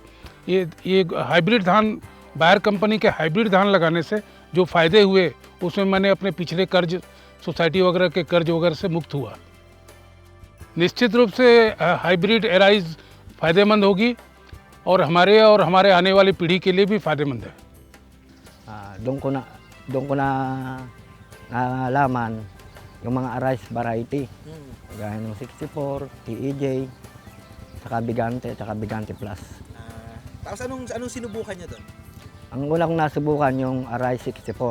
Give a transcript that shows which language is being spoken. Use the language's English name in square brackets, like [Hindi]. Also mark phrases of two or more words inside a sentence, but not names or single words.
[Hindi] ये हाइब्रिड धान, बायर कंपनी के हाइब्रिड धान लगाने से जो फ़ायदे हुए उसमें मैंने अपने पिछले कर्ज, सोसाइटी वगैरह के कर्ज वगैरह से मुक्त हुआ। निश्चित रूप से हाइब्रिड एराइज फ़ायदेमंद होगी और हमारे आने वाली पीढ़ी के लिए भी फ़ायदेमंद है। [Filipino] Doon ko na nalaman yung mga rice variety, gaya ng 64, TEJ, saka Bigante Plus. Tapos anong sinubukan niya doon? Ang una kong nasubukan yung Rice 64.